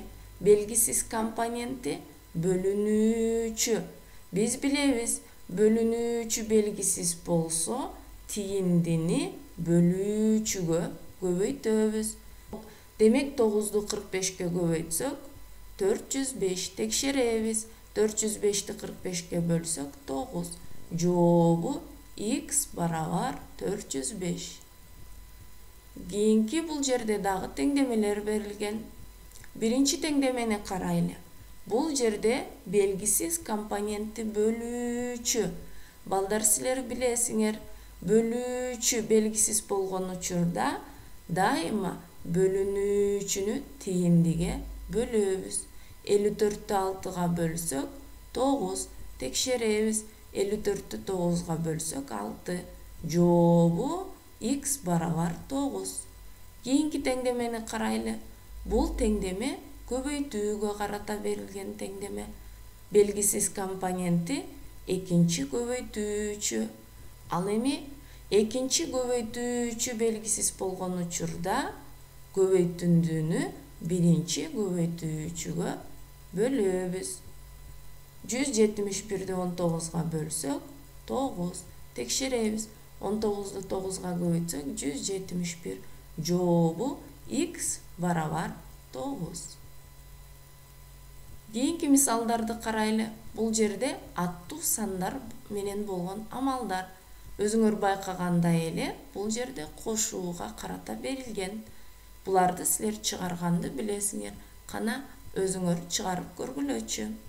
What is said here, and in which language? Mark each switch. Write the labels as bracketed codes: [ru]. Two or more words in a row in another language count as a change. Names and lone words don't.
[ky] Белгисиз компоненти бөлүнүүчү. Биз билебиз, бөлүнүүчү белгисиз болсо, тийиндини бөлүүчүгө көбөйтөбүз. Демек, 9-ду 45-ке көбөйтсөк 405, текшеребиз. 405'ti 45'ke bölsök 9. Жообу x барабар 405. Кийинки бул жерде дагы теңдемелер берилген. Биринчи теңдемени карайлы. Бул жерде белгисиз компонентти бөлүүчү. Балдар силер билесиңер, бөлүүчү белгисиз болгон учурда дайыма бөлүнүүчүнү тииндиге бөлөбүз. 54'тü 6'ga bölsök 9. Tekşeremiz 54'tü 9'ga bölsök 6. Жообу x barabar 9. Keyinki tengdemeni karaylı. Bul tengdeme köbeytүүгө karata berilgen tengdeme. Belgisiz komponenti ekinci köbeytүүчү. Al эми ekinci köbeytүүчү belgisiz болгон учурда köbeytүндүүнү birinci köbeytүүчүгө bölөбүz. 171'di 19'ga bölsök 9. Tekşeremiz 19'du 9'ga köbeytsök 171. Жообу x barabar 9. Keyinki misalдарды карайлы. Бул жерде аттуу сандар менен болгон амалдар. Өзүңөр байкагандай эле, бул жерде кошууга карата берилген. Буларды силер чыгарганды билесиңер. Кана өзүңөр чыгарып көргүлөчү.